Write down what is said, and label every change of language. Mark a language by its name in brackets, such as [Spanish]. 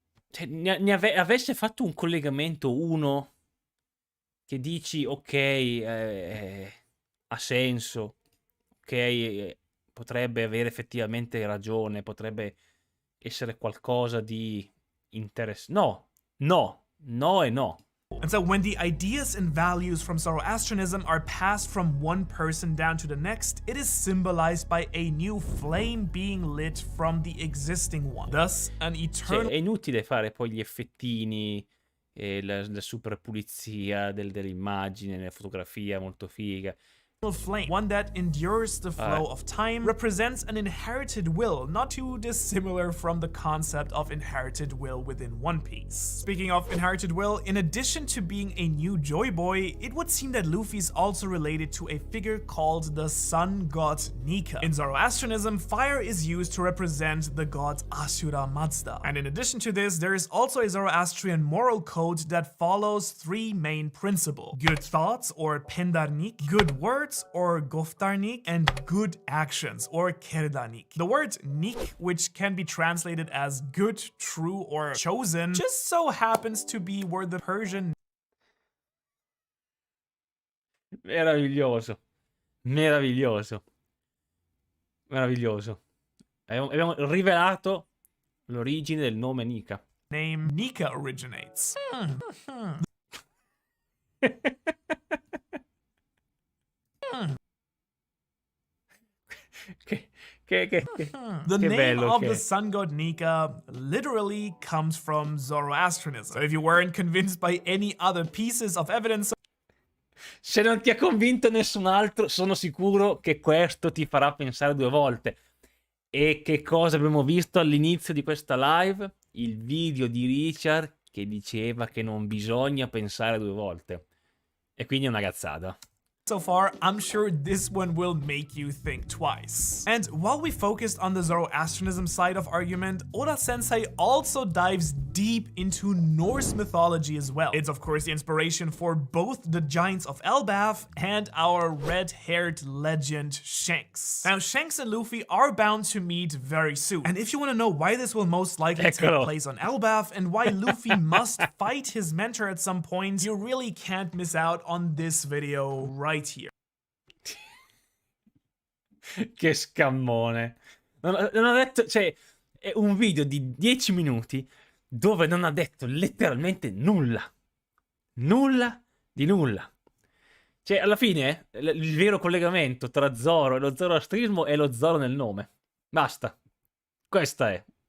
[Italian] Cioè, avesse fatto un collegamento uno che dici ok, ha senso, ok, potrebbe avere effettivamente ragione, potrebbe essere qualcosa di interessante. No e no. [English] And so when the ideas and values from Zoroastrianism are passed from one person down to the next, it is symbolized by a new flame being lit from the existing one. Thus, an eternal... [Italian] Cioè, è inutile fare poi gli effettini e la super pulizia dell'immagine, la fotografia molto figa. [English] Flame, one that endures the flow of time, represents an inherited will, not too dissimilar from the concept of inherited will within One Piece. Speaking of inherited will, in addition to being a new Joy Boy, it would seem that Luffy is also related to a figure called the sun god Nika. In Zoroastrianism, fire is used to represent the god Ashura Mazda. And in addition to this, there is also a Zoroastrian moral code that follows three main principles: good thoughts, or pendarnik, good words, or goftarnik, and good actions, or kerdanik. The word nik, which can be translated as good, true, or chosen, just so happens to be where the Persian [Italian] Meraviglioso. Meraviglioso. Meraviglioso. Abbiamo rivelato l'origine del nome Nika. [English] name Nika originates. The name of the sun god Nika literally comes from Zoroastrianism. So if you weren't convinced by any other pieces of evidence, [Italian] se non ti ha convinto nessun altro, sono sicuro che questo ti farà pensare due volte. E che cosa abbiamo visto all'inizio di questa live? Il video di Richard che diceva che non bisogna pensare due volte. E quindi è una cazzata. [English] so far, I'm sure this one will make you think twice. And while we focused on the Zoroastrianism side of argument, Oda-sensei also dives deep into Norse mythology as well. It's of course the inspiration for both the Giants of Elbaf and our red-haired legend Shanks. Now, Shanks and Luffy are bound to meet very soon. And if you want to know why this will most likely take place on Elbaf and why Luffy must fight his mentor at some point, you really can't miss out on this video right here. [Italian] Che scammone. Non ho detto, cioè, è un video di 10 minuti dove non ha detto letteralmente nulla. Nulla di nulla. Cioè, alla fine, il vero collegamento tra Zoro e lo zoroastrismo è lo Zoro nel nome. Basta. Questa è.